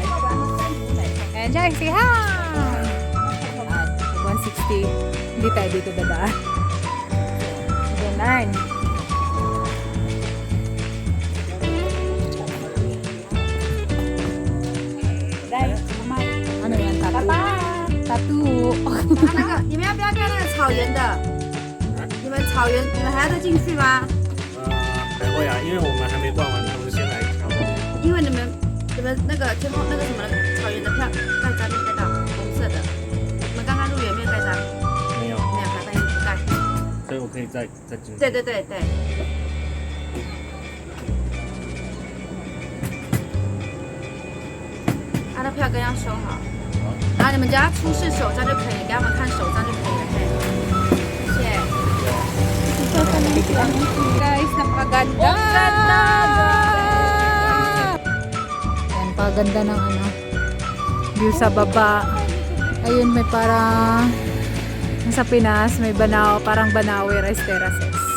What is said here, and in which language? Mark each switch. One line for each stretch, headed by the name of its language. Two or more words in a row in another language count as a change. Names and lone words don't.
English: Enjoy! Say hi! At 160.
Filipino: Hindi tayo dito dadaan. Ganun. Ano yan? Tattoo.
Chinese: 你们要不要看那个草原的？你们草原，你们还要再进去吗？还会啊，因为我们还没逛完，我们先来挑。因为你们那个天空那个什么草原的票盖章没盖到，红色的。你们刚刚入园没有盖章？没有，没有，还不盖。所以我可以再进去。对对对对。他的票根要收好，然后你们只要出示手章就可以，给他们看手章就可以了。谢谢。
Filipino: Guys, napakaganda! Yan, paganda ng ano, view sa baba. Ayun, may parang sa Pinas, may Banao, parang Banawe Rice Terraces.